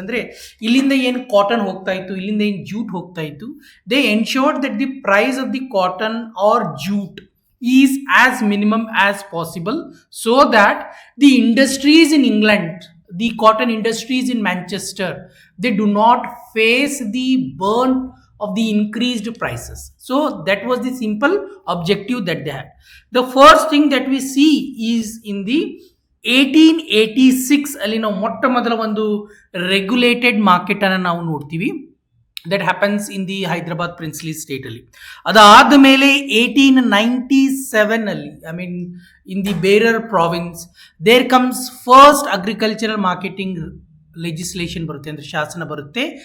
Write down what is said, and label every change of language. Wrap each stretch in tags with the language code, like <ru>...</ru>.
<kn>ಅಂದರೆ ಇಲ್ಲಿಂದ ಏನು ಕಾಟನ್ ಹೋಗ್ತಾ ಇತ್ತು,</kn> <en>ಇಲ್ಲಿಂದ ಏನು ಜೂಟ್ ಹೋಗ್ತಾ ಇತ್ತು, they ensured that the price of the cotton or jute is as minimum as possible, so that the industries in England, the cotton industries in Manchester, they do not face the burn of the increased prices. So that was the simple objective that they had. The first thing that we see is in the 1886</en> <kn>ಅಲ್ಲಿ ನಾವು ಮೊಟ್ಟ ಮೊದಲ ಒಂದು regulated market ಅನ್ನು ನಾವು ನೋಡ್ತೀವಿ.</kn> <en>that happens in the Hyderabad princely state</en> <kn>ಅಲ್ಲಿ. ಅದಾದ ಮೇಲೆ 1897 ಅಲ್ಲಿ,</kn> <en>in the Berar province, there comes first agricultural marketing legislation</en> <kn>ಬರುತ್ತೆ, ಅಂದರೆ ಶಾಸನ ಬರುತ್ತೆ.</kn>